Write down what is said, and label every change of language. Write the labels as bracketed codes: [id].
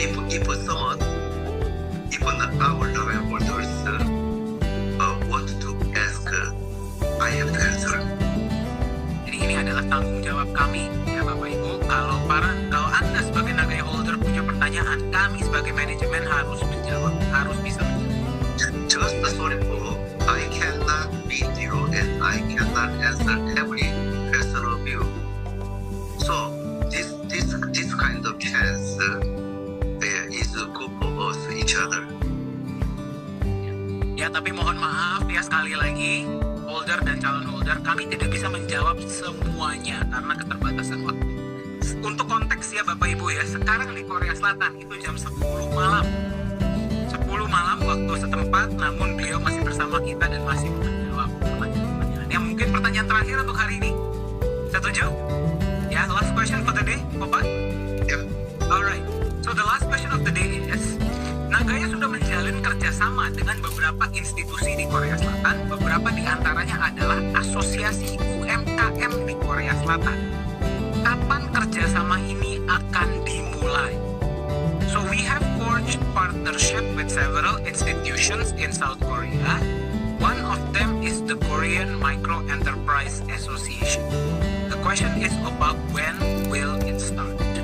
[en] If someone, even our loan holders want to ask, I have to answer. [id] Jadi ini adalah tanggung jawab kami ya Bapak Ibu. Kalau Anda sebagai Nagaya holder punya pertanyaan, kami sebagai manajemen harus menjawab, harus bisa menjawab. [en] Just sorry for I cannot meet you and I cannot answer every question of you. So this kind of chance is good for us each other. [id] Ya, tapi mohon maaf ya sekali lagi, holder dan calon holder, kami tidak bisa menjawab semuanya karena keterbatasan waktu. Untuk konteks ya Bapak Ibu ya, sekarang di Korea Selatan itu jam 10 malam. 10 malam waktu setempat, namun beliau masih bersama kita dan masih menjawab pertanyaan-pertanyaan. Ya, mungkin pertanyaan terakhir untuk hari ini. Setuju? [en] Ya, last question for the day, Bapak? Yep. Alright, so the last question of the day is, [id] Nagaya sudah menjalin kerjasama dengan beberapa institusi di Korea Selatan. Beberapa di antaranya adalah asosiasi UMKM di Korea Selatan. Kapan kerjasama ini akan dimulai? [en] So we have forged partnership with several institutions in South Korea. One of them is the Korean Micro Enterprise Association. The question is about when will it start?